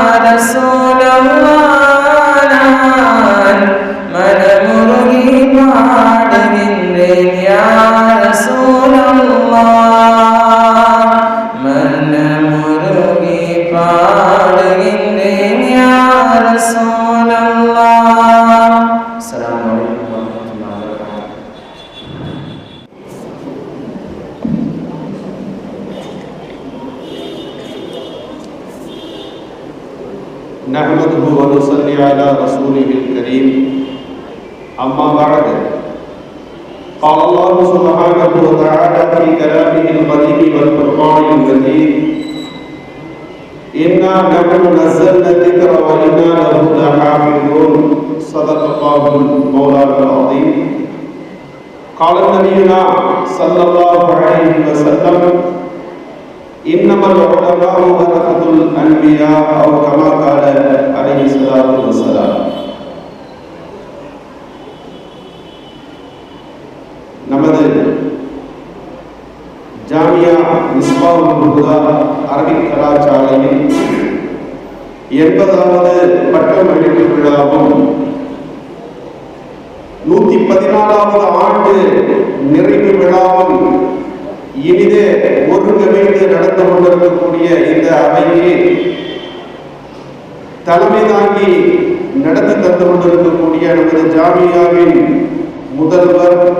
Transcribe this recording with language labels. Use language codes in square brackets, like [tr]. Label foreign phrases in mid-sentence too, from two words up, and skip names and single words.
[ta] ரசூலல்லாஹ் நான் மனமுருகி பாடுகின்றேன் [ar] يا رسول الله [ta] மனமுருகி பாடுகின்றேன் [ar] يا رسول الله. السلام عليكم ورحمة الله وبركاته. نحمده ونصلي على رسوله الكريم أما بعد قال الله سبحانه وتعالى في كلامه القديم والفرقان المجيد إنا نحن نزلنا الذكر وإنا له لحافظون صدق الله مولانا العظيم. قال نبينا صلى الله عليه وسلم إنما العلماء ورثة الأنبياء أو كما قال عليه الصلاة والسلام. [ta] நமது ஜாமியா மிஸ்பாஹுல் ஹுதா அரபிக் கலாசாலையின் 80வது பட்டமளிப்பு விழாவும் 114வது ஆண்டு நிறைவு விழாவும் இனிதே ஒருங்கிணைந்து நடந்து கொண்டிருக்கக்கூடிய இந்த அவைக்கு தலைமை தாங்கி நடத்தி தந்து கொண்டிருக்கக்கூடிய நமது ஜாமியாவின் முதல்வர்